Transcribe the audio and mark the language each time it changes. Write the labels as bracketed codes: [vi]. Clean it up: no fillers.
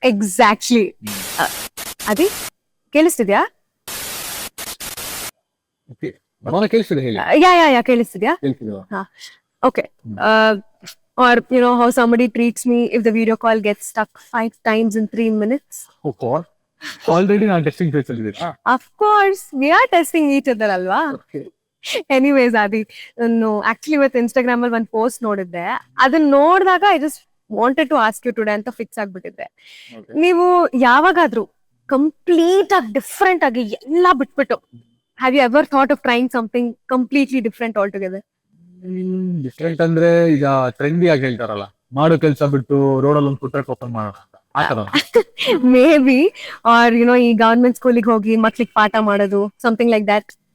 [kn] Exactly. ಅದೇ ಕೇಳಿಸ್ತಿದ್ಯಾ? ಕೇಳಿಸ್ತಿದೆ, ಹೇಳಿ. ಯಾ ಕೇಳಿಸ್ತಿದ್ಯಾ? ಹಾ, [en] okay. Or how somebody treats me if the video call gets stuck 5 times in 3 minutes. Oh God, already [kn] ನಾನು ಟೆಸ್ಟಿಂಗ್ ಫೇಸ್ ಅಲ್ಲಿ ಇದ್ದೀನಿ. [en] Of course, we are testing each other ಅಲ್ವಾ? Anyways, Adi, no, actually [kn] ಇವತ್ತು Instagram ಅಲ್ಲಿ ಒಂದು post ನೋಡಿದ್ದೆ. ಅದನ್ನ ನೋಡಿದಾಗ [en] I just wanted to ask you today [kn] ಅಂತ ಫಿಕ್ಸ್ ಆಗ್ಬಿಟ್ಟಿದ್ದೆ. ನೀವು ಯಾವಾಗಾದ್ರೂ ಕಂಪ್ಲೀಟ್ ಆಗಿ ಡಿಫ್ರೆಂಟ್ ಆಗಿ ಎಲ್ಲ ಬಿಟ್ಬಿಟ್ಟು, [en] have you ever thought of trying something completely different altogether? [kn] Different ಅಂದ್ರೆ ಈಗ ಟ್ರೆಂಡಿ ಆಗಿ ಹೇಳ್ತಾರಲ್ಲ, ಮಾಡೋ ಕೆಲಸ ಬಿಟ್ಟು ರೋಡಲ್ಲಿ ಒಂದು ಫುಡ್ ಟ್ರಕ್ ಓಪನ್ ಮಾಡೋಣ ಆತರ. [en] maybe, or [kn] ಈ ಗವರ್ಮೆಂಟ್ ಸ್ಕೂಲಿಗೆ ಹೋಗಿ ಮಕ್ಳಿಗೆ ಪಾಠ ಮಾಡೋದು, [en] Something like that.